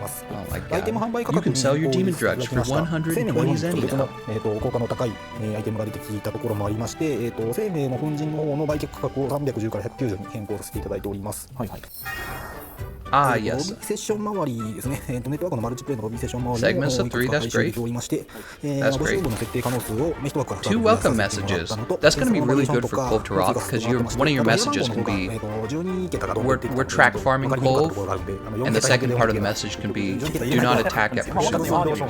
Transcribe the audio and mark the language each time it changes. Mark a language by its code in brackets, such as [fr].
[en] Oh my god. You can sell your demon drugs for 120 zenny now. [ja] 効果の高いアイテムが出てきたところもありまして、生命の粉塵の方の売却価格を310から190に変更させていただいております。はいはい。 [en] Ah, yes. [ja] ロビーセッション周りですね。ネットワークのマルチプレイのロビーセッション周りを [en] Segments of 3, that's great. That's great. 2 welcome messages. That's going to be really good for Clove to Roth, because one of your messages can be, we're track farming Clove, and the second part of the message can be, do not attack at pursuit.